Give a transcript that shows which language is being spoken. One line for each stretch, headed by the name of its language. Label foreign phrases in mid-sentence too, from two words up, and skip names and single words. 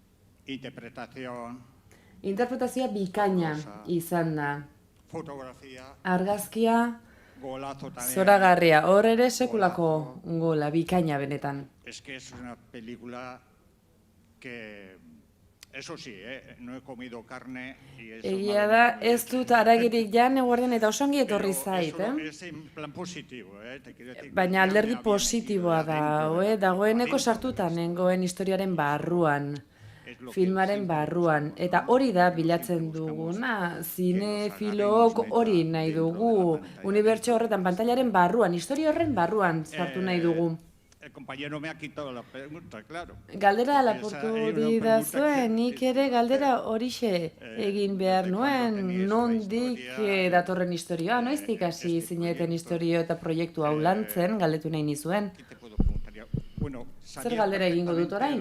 Basque: interpretazioa bikaina izan da. Argazkia zoragarria, hor ere sekulako gola, bikaina benetan.
Spanish: Eso sí, no he comido carne y eso
Basque: Egia da, ez dut haragirik jan eguerden eta oso ongi etorri zait,
Spanish: Es en plan positivo, te quiero decir.
Basque: Baina alderdi positiboa da, dagoeneko sartuta nengoen historiaren barruan, filmaren barruan, eta hori da bilatzen duguna, zinefilook hori nahi dugu, unibertso horretan, pantailaren barruan, historia horren barruan sartu nahi dugu.
Spanish: El compañero me ha quitado la pregunta, claro.
Basque: Galdera lapurtu didazue, nik ere galdera horixe egin behar nuen, nondik datorren historioa, noiztik hasi zineten historio eta proiektu hau lantzen, galdetu nahi nizuen. Zer galdera egingo dut orain?